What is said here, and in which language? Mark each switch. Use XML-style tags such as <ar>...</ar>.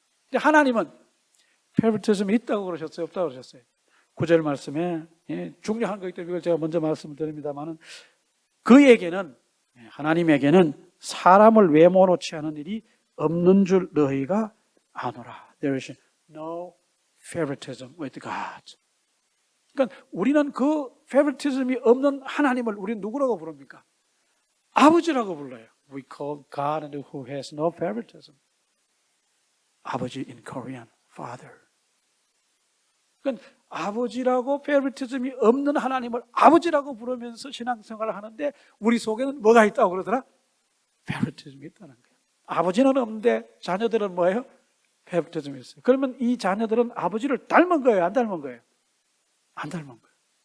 <ko>근데 하나님은 페이버리티즘이 있다고 그러셨어요, 없다고 그러셨어요? 9절 말씀에 중요한 거기 때문에 이걸 제가 먼저 말씀을 드립니다만은 그에게는 하나님에게는 사람을 외모로 취하는 일이 없는 줄 너희가 아노라.</ko> <en>There is no favoritism with God.</en> <ko>그러니까 우리는 그 favoritism이 없는 하나님을 우리는 누구라고 부릅니까? 아버지라고 불러요.</ko> <en>We call God who has no favoritism. 아버지 in Korean, Father.</en> <ko>그러니까 아버지라고 favoritism이 없는 하나님을 아버지라고 부르면서 신앙생활을 하는데 우리 속에는 뭐가 있다고 그러더라? favoritism이 있다는 거예요. 아버지는 없는데 자녀들은 뭐예요? favoritism이 있어요. 그러면 이 자녀들은 아버지를 닮은 거예요? 안 닮은 거예요? 안 닮은 거예요.</ko>